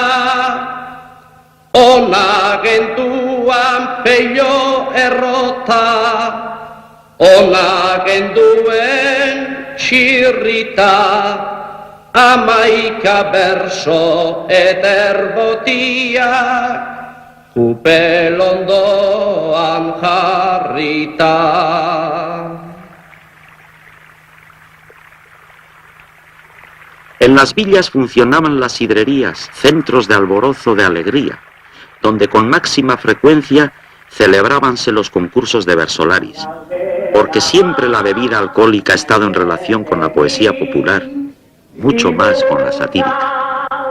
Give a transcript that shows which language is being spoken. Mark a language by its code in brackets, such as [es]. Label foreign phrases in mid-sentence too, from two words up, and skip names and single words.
[eu] ona genduan peio errota, ona genduen txirrita, amaika berso eterbotiak, kupel ondoan jarrita. [es] En las villas funcionaban las sidrerías, centros de alborozo de alegría, donde con máxima frecuencia celebrábanse los concursos de versolaris, porque siempre la bebida alcohólica ha estado en relación con la poesía popular, mucho más con la satírica.